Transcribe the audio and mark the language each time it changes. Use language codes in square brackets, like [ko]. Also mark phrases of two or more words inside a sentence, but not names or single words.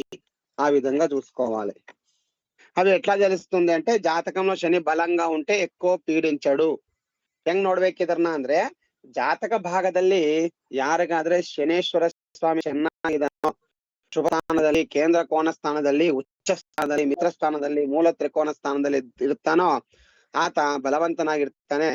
[te] ఆ విధంగా చూసుకోవాలి. అవి ఎట్లా తెలుస్తుంది అంటే, జాతకంలో శని బలంగా ఉంటే ఎక్కువ ಪೀಡಿಂಚಡು. [kn] ಹೆಂಗ್ ನೋಡ್ಬೇಕಿದ್ರನ್ನ ಅಂದ್ರೆ, ಜಾತಕ ಭಾಗದಲ್ಲಿ ಯಾರಿಗಾದ್ರೆ ಶನೇಶ್ವರ ಸ್ವಾಮಿ ಚೆನ್ನಾಗಿದ್ದಾನೋ, ಶುಭ ಸ್ಥಾನದಲ್ಲಿ, ಕೇಂದ್ರ ಕೋನ ಸ್ಥಾನದಲ್ಲಿ, ಉಚ್ಚ ಸ್ಥಾನದಲ್ಲಿ, ಮಿತ್ರ ಸ್ಥಾನದಲ್ಲಿ, ಮೂಲ ತ್ರಿಕೋನ ಸ್ಥಾನದಲ್ಲಿ ಇರ್ತಾನೋ ಆತ ಬಲವಂತನಾಗಿರ್ತಾನೆ.